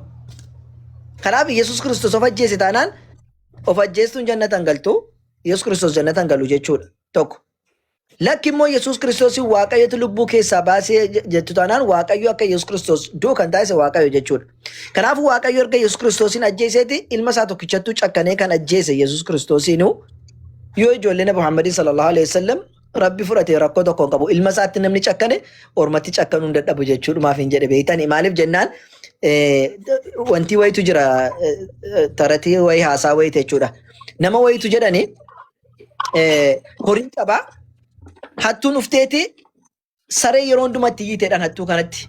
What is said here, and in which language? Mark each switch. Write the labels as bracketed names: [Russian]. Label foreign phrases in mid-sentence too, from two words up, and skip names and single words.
[Oromo] Kanaaf Yesuus Kiristoos of ajjeese taanaan of ajjeestuun jannatan galtu Yesuus Kiristoos jannatan galu jechuudha tokko. Lakki immoo Yesuus Kiristoos Waaqayyotu lubbuu keessaa baasee jettu taanaan Waaqayyo akka Yesuus Kiristoos du'u kan taasise Waaqayyo jechuudha. Kanaafuu Waaqayyo erga Yesuus Kiristoosin ajjeeseeti ilma isaa tokkichattuu cakkanee kan ajjeese Yesuus Kiristoosiinuu yoo ijoollee Nabi Muhammadin [Arabic] صلى الله عليه وسلم [Oromo] Rabbi fudhatee rakkoo tokko hin qabu ilma isaatti namni cakkane ormatti cakkanuu hin dadhabu jechuudhumaaf hin jedhe beektanii maaliif jennaan wanti wayitu jira taratii wayii haasaa wayii jechuudha. Nama wayitu jedhani horii qabaa. Hattuun ufteeti saree yeroo hundumatti iyyiiteedhaan hattuu kanatti.